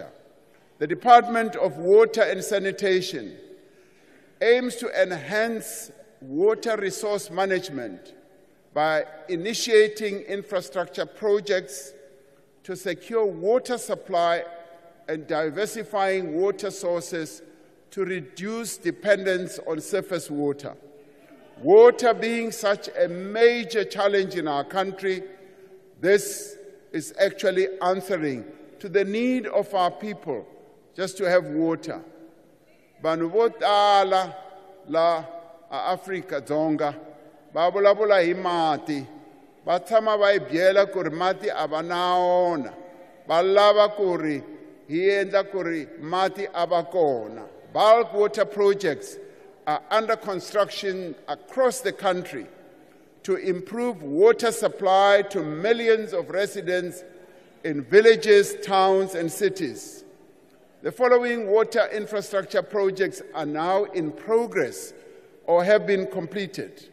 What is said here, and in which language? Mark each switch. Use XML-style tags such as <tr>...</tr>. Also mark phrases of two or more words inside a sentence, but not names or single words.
<en>The Department of Water and Sanitation aims to enhance water resource management by initiating infrastructure projects to secure water supply and diversifying water sources to reduce dependence on surface water. Water being such a major challenge in our country, this is actually answering to the need of our people just to have water.</en> <ts>Vanhu vo tala la Africa Dzonga va vulavula hi mati, va tshama va hi byela ku ri mati a va na wona, va lava ku ri hi endla ku ri mati a va kona.</ts> <en>Bulk water projects are under construction across the country to improve water supply to millions of residents in villages, towns, and cities. The following water infrastructure projects are now in progress or have been completed.</en>